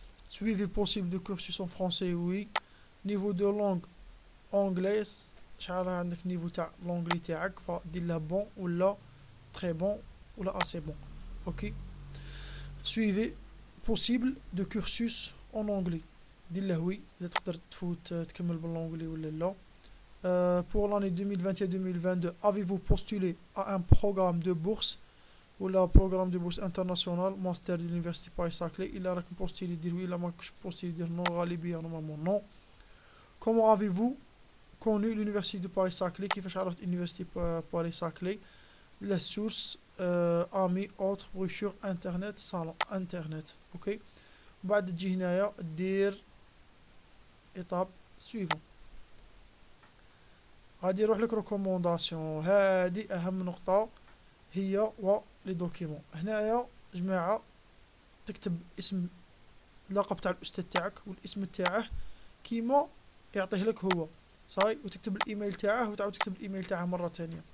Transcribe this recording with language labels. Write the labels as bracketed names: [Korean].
[French] suivi possible de cursus en français oui. niveau de langue anglaise [Arabic] شحال عندك نيفو تاع لونغلي تاعك، فدير له بون ولا تري بون ولا اسي بون. اوكي. [French] suivi possible de cursus en anglais، [Arabic] دير له وي اذا تقدر تفوت تكمل باللونغلي ولا لا. [French] pour l'année 2021-2022 avez-vous postulé à un programme de bourse ou le programme de bourse international master de l'université Paris-Saclay؟ il a راك postulé dire oui، [Arabic] لا ماكش [French] postulé dire non، غالبية normalement non. comment avez-vous connu l'université de Paris-Saclay؟ [Arabic] كيفاش عرفت [French] université Paris-Saclay؟ la source amis autres brochure internet salon internet. [Arabic] اوكي. بعد تجي هنايا دير ايطاب سويفون، غادي يروح لك ريكومونداسيون. هادي اهم نقطة هي و لي دوكيمون. هنايا جماعة تكتب اسم اللقب تاع الاستاذ تاعك والاسم تاعه كيما يعطيه لك هو صاي، وتكتب الايميل تاعه وتعاود تكتب الايميل تاعه مرة ثانية.